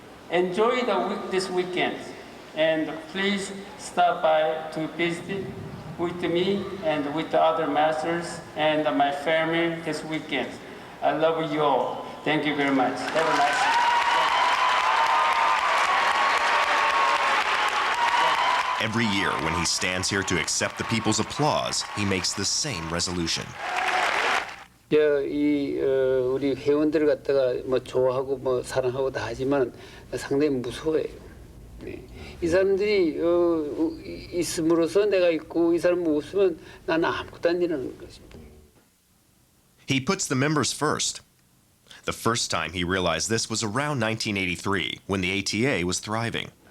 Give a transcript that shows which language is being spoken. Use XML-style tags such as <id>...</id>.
<en>Enjoy this weekend, and please stop by to visit with me and with the other masters and my family this weekend. I love you all. Thank you very much. Have a nice day. Every year when he stands here to accept the people's applause, he makes the same resolution.</en> <ko>우리 회원들을 갖다가 뭐 좋아하고 뭐 사랑하고 다 하지만 상당히 무서워해요. 이 사람들이 있음으로써 내가 있고 이 사람 없으면 나는 아무것도 아니라는 것입니다.</ko> <en>He puts the members first. The first time he realized this was around 1983, when the ATA was thriving.</en>